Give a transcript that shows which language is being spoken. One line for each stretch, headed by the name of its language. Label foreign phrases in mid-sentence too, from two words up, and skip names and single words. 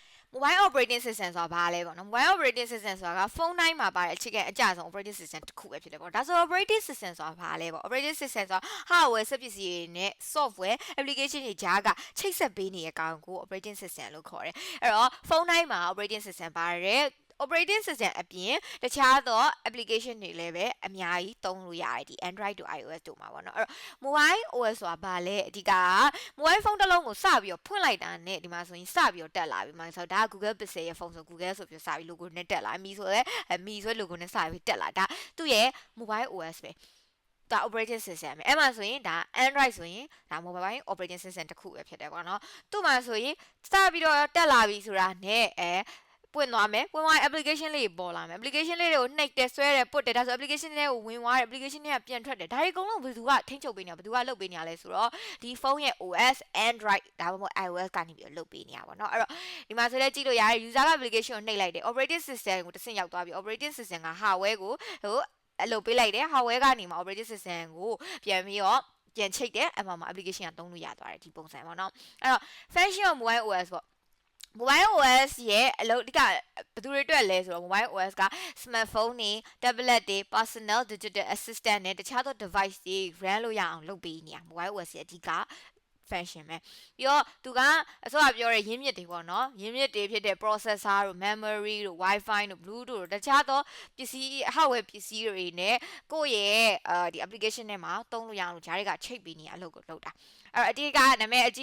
English: mobile operating system
Burmese: ဆိုတာဘာလဲပေါ့နော်
English: mobile operating system
Burmese: ဆိုတာကဖုန်းတိုင်းမှာပါတဲ့အခြေခံအကျဆုံး
English: operating system
Burmese: တစ်ခုပဲဖြစ်တယ်ပေါ့ဒါဆို
English: operating system
Burmese: ဆိုတာဘာလဲပေါ့
English: operating system
Burmese: ဆိုတာ hardware စက်ပစ္စည်းတွေနဲ့
English: software application
Burmese: တွေကြားကချိတ်ဆက်ပေးနေတဲ့ ကောင်ကို
English: operating system
Burmese: လို့ခေါ်တယ်အဲ့တော့ဖုန်းတိုင်းမှာ
English: operating system
Burmese: ပါတယ်
English: operating system
Burmese: အပြင်တခြားသော application တွေလည်းပဲအများကြီးသုံးလို့ရတယ်ဒီ Android တို့ iOS တို့မှာပေါ့နော်အဲ့တော့
English: mobile OS
Burmese: ဆိုတာဘာလဲအဓိက
English: mobile phone
Burmese: တစ်လုံးကိုစပြီးတော့ဖွင့်လိုက်တာနဲ့ဒီမှာဆိုရင်စပြီးတော့တက်လာပြီမှာဆို တော့ဒါ Google Pixel ရဲ့ဖုန်းဆို Google ဆိုပြီးစပြီး logo နဲ့တက်လာမီဆိုလဲမီဆို logo နဲ့စပြီးတက်လာဒါသူ့ရဲ့
English: mobile OS
Burmese: ပဲဒါ
English: operating system
Burmese: ပဲအဲ့မှာဆိုရင်ဒါ Android ဆိုရင်ဒါ
English: mobile operating system
Burmese: တစ်ခုပဲဖြစ်တယ်ပေါ့နော်သူ့မှာဆိုရင်စပြီးတော့တက်လာပြီဆိုတာနဲ့ပွင့်သွားမယ်ပွင့်သွား application လေးပေါ်လာမယ် application လေးတွေကိုနှိပ်တယ်ဆွဲတယ်ပုတ်တယ်ဒါဆို application တွေကိုဝင်သွားတယ် application တွေကပြန်ထွက်တယ် ဒါတွေအကုန်လုံးဘယ်သူကထိန်းချုပ်ပေးနေဘယ်သူကလုပ်ပေးနေရလဲဆိုတော့ဒီဖုန်းရဲ့ OS Android ဒါမှမဟုတ် iOS ကနေပြီးလုပ်ပေးနေရပါတော့အဲ့တော့ဒီမှာဆိုလဲကြည့်လို့ရတယ် user က application ကိုနှိပ်လိုက်တယ်
English: operating system
Burmese: ကိုတစ်ဆင့်ရောက်သွားပြီ
English: operating system
Burmese: က hardware ကိုအလုပ်ပေးလိုက်တယ် hardware ကနေမှာ
English: operating system
Burmese: ကိုပြန်ပြီးတော့ပြန်ချိတ်တယ်အမှမှာ application ကသုံးလို့ရသွားတယ်ဒီပုံစံပေါ့နော်အဲ့တော့
English: function of mobile OS
Burmese: ပေါ့
English: mobile OS
Burmese: ရဲ့အလုပ်ဒီကဘယ်သူတွေအတွက်လဲဆိုတော့
English: mobile OS
Burmese: က smartphone တွေ tablet တွေ
English: personal digital
Burmese: assistant နဲ့တခြားသော device တွေ run လို့ရအောင်လုပ်ပေးနေရ
English: mobile OS
Burmese: ရဲ့အဓိက function ပဲပြီးတော့သူကအစောကပြောတဲ့ရင်းမြစ်တွေပေါ့နော်ရင်းမြစ်တွေဖြစ်တဲ့ processor တို့ memory တို့ wifi တို့ bluetooth တို့တခြားသောပစ္စည်း hardware ပစ္စည်းတွေနဲ့ကိုယ့်ရဲ့ဒီ application ထဲမှာသုံးလို့ရအောင်ဂျားတွေကချိတ်ပေးနေအလုပ်ကိုလုပ်တာအဲ့တော့အဓိကနာမည်အ